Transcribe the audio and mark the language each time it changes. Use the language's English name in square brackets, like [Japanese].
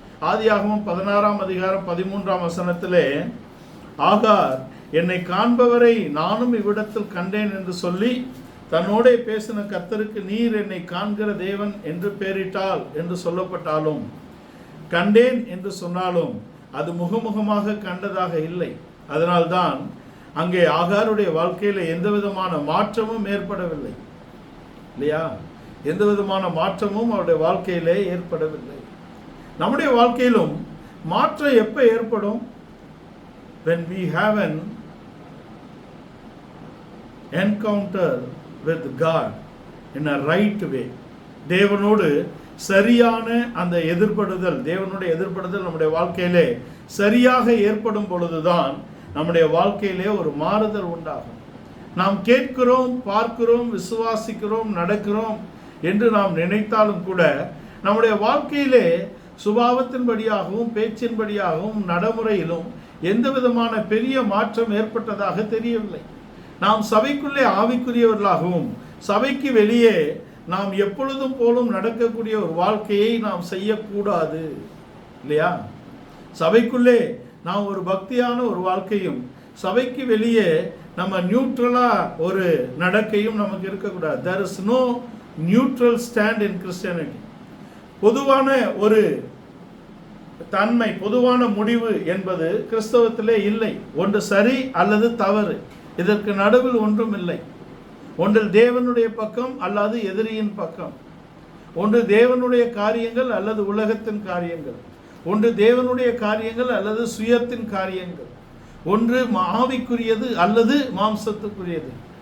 [Tamil] ஆதியாகமம் 16ஆம் அதிகாரம் 13ஆம் வசனத்திலே ஆகார் என்னை காண்பவரை நானும் இவ்விடத்தில் கண்டேன் என்று சொல்லி தன்னோடே பேசின கர்த்தருக்கு நீர் என்னை காண்கிற தேவன் என்று பெயரிட்டால் என்று சொல்லப்பட்டாலும், கண்டேன் என்று சொன்னாலும் அது முகமுகமாக கண்டதாக இல்லை. அதனால்தான் அங்கே ஆகாருடைய வாழ்க்கையில் எந்த விதமான மாற்றமும் ஏற்படவில்லை, இல்லையா? எந்த விதமான மாற்றமும் அவருடைய வாழ்க்கையிலே ஏற்படவில்லை. நம்முடைய வாழ்க்கையிலும் மாற்றம் எப்போ ஏற்படும்? [English] when we have an encounter with God in a right way. [Tamil] தேவனோடு சரியான அந்த எதிர்படுதல், தேவனுடைய எதிர்படுதல் நம்முடைய வாழ்க்கையிலே சரியாக ஏற்படும் பொழுதுதான் நம்முடைய வாழ்க்கையிலே ஒரு மாறுதல் உண்டாகும். நாம் கேட்கிறோம், பார்க்கிறோம், விசுவாசிக்கிறோம், நடக்கிறோம் என்று நாம் நினைத்தாலும் கூட நம்முடைய வாழ்க்கையிலே சுபாவத்தின்படியாகவும் பேச்சின்படியாகவும் நடைமுறையிலும் எந்த விதமான பெரிய மாற்றம் ஏற்பட்டதாக தெரியவில்லை. நாம் சபைக்குள்ளே ஆவிக்குரியவர்களாகவும் சபைக்கு வெளியே நாம் எப்பொழுதும் போலும் நடக்கக்கூடிய ஒரு வாழ்க்கையை நாம் செய்யக்கூடாது, இல்லையா? சபைக்குள்ளே நாம் ஒரு பக்தியான ஒரு வாழ்க்கையும் சபைக்கு வெளியே நம்ம நியூட்ரலா ஒரு நடக்கையும் நமக்கு இருக்கக்கூடாது. [English] there is no neutral stand in Christianity. [Tamil] பொதுவான ஒரு தன்மை, பொதுவான முடிவு என்பது கிறிஸ்தவத்திலே இல்லை. ஒன்று சரி அல்லது தவறு, இதற்கு நடுவில் ஒன்றும் இல்லை. ஒன்றில் தேவனுடைய பக்கம் அல்லது எதிரியின் பக்கம், ஒன்று தேவனுடைய காரியங்கள் அல்லது உலகத்தின் காரியங்கள், ஒன்று தேவனுடைய காரியங்கள் அல்லது சுயத்தின் காரியங்கள், ஒன்று ஆவிக்குரியது அல்லது மாம்சத்துக்குரியது.